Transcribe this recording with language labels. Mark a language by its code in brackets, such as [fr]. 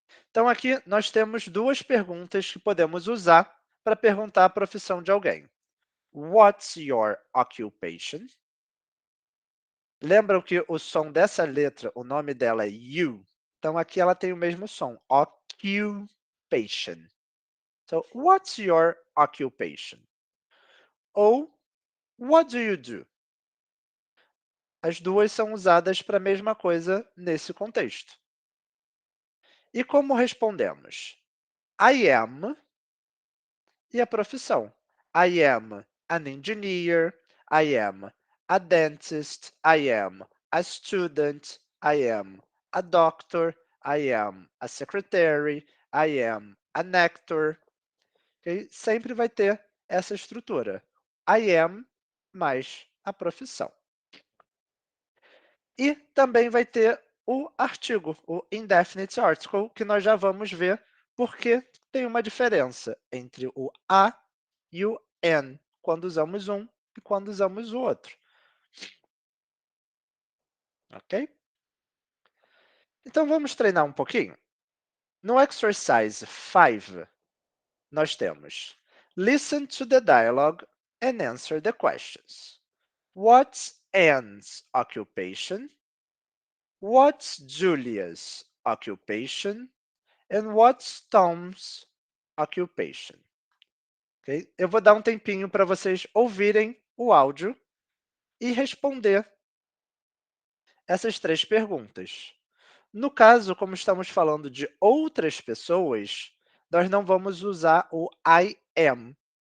[pt] Então, aqui nós temos duas perguntas que podemos usar para perguntar a profissão de alguém. [en] What's your occupation? [pt] Lembram que o som dessa letra, o nome dela é U. Então, aqui ela tem o mesmo som, occupation. [en] So, what's your occupation? Ou, what do you do? [pt] As duas são usadas para a mesma coisa nesse contexto. E como respondemos? I am e a profissão. [en] I am an engineer, I am a dentist, I am a student, I am a doctor, I am a secretary, I am an actor. Okay? [pt] Sempre vai ter essa estrutura. I am mais a profissão. E também vai ter o artigo, o indefinite article, que nós já vamos ver porque tem uma diferença entre o a e o an, quando usamos um e quando usamos o outro. Ok? Então, vamos treinar um pouquinho? [en] No exercise 5, [pt] nós temos [en] Listen to the dialogue and answer the questions. What's Anne's occupation? What's Julia's occupation? And what's Tom's occupation? Okay? [pt] Eu vou dar um tempinho para vocês ouvirem o áudio e responder essas três perguntas. No caso, como estamos falando de outras pessoas, nós não vamos usar o I am.